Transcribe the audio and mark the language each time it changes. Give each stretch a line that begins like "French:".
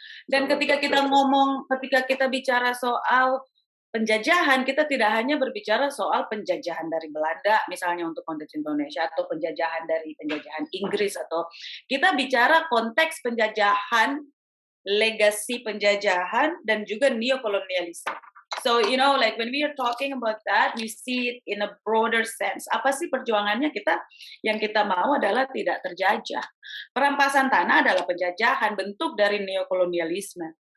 Indonesian: Dan ketika kita bicara soal penjajahan, kita tidak hanya berbicara soal penjajahan dari Belanda, misalnya untuk konteks Indonesia, atau penjajahan dari penjajahan Inggris, atau kita bicara konteks penjajahan, legasi penjajahan, dan juga neokolonialisme.
English: So, like when we are talking about that, we see it in a broader sense.
Indonesian: Apa sih perjuangannya yang kita mau adalah tidak terjajah. Perampasan tanah adalah penjajahan, bentuk dari neokolonialisme.